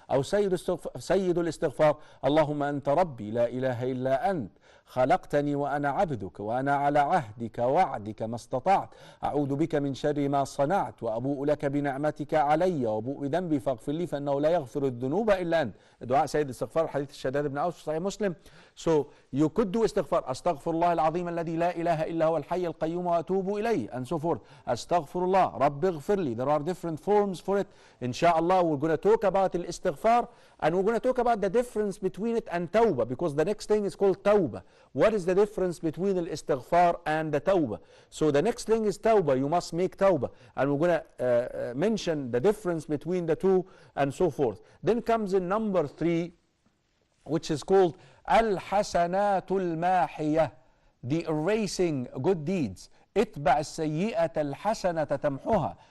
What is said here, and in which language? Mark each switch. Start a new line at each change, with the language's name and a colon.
Arabic: أو سيد الاستغفار اللهم أنت ربي لا إله إلا أنت خلقتني وأنا عبدك وأنا على عهدك وعدك ما استطعت أعوذ بك من شر ما صنعت وأبوء لك بنعمتك علي وأبوء بذنبي فاغفر لي فإنه لا يغفر الذنوب إلا أنت. دعاء سيد الاستغفار, حديث الشداد بن أوس في صحيح مسلم.
English: So you could do istighfar,
Arabic: أستغفر الله العظيم الذي لا إله إلا هو الحي القيوم وأتوب إليه,
English: and so forth.
Arabic: أستغفر الله Rabbi ighfirli.
English: There are different forms for it. Inshallah, we're going to talk about al-istighfar, and we're going to talk about the difference between it and tawbah, because the next thing is called tawbah. What is the difference between al-istighfar and the tawbah? So the next thing is tawbah. You must make tawbah, and we're going to mention the difference between the two and so forth. Then comes in number 3, which is called al-hasanatul mahiyah, the erasing good deeds.
Arabic: اتبع السيئة الحسنة تمحها.